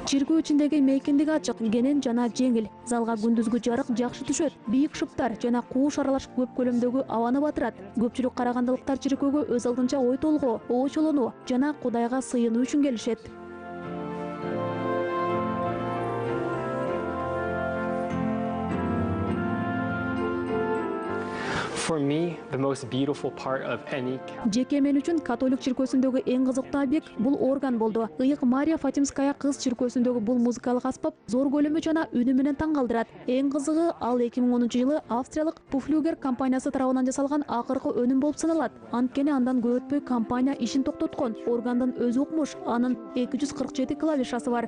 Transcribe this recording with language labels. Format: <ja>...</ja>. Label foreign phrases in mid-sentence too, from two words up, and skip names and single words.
<ky>Чиркөө ичиндеги мейкиндик ачык, кенен жана жеңил. Залга күндүзгү жарык жакшы түшөт. Бийик шыптар жана кууш аралаш көп көлөмдөгү абаны батырат. Көпчүлүк карагандылыктар чиркөөгө өз алдынча ой толгоо, оочолонуу жана Кудайга сыйынуу үчүн келишет.</ky> <en>For me, the most beautiful part of any</en> <ky>Жеке мен үчүн католик чиркөөсүндөгү эң кызыктуу объект бул орган болду. Ыйык Мария Фатимская кыз чиркөөсүндөгү бул музыкалык аспап зор көлөмү жана үнү менен таң калтырат. Эң кызыгы ал 2010-жылы австриялык Пуфлюгер компаниясы тарабынан жасалган акыркы өнүм болуп саналат. Анткени андан көп өтпөй компания ишин токтоткон. Органдын өзү укмуш, анын 247 клавишасы бар.</ky>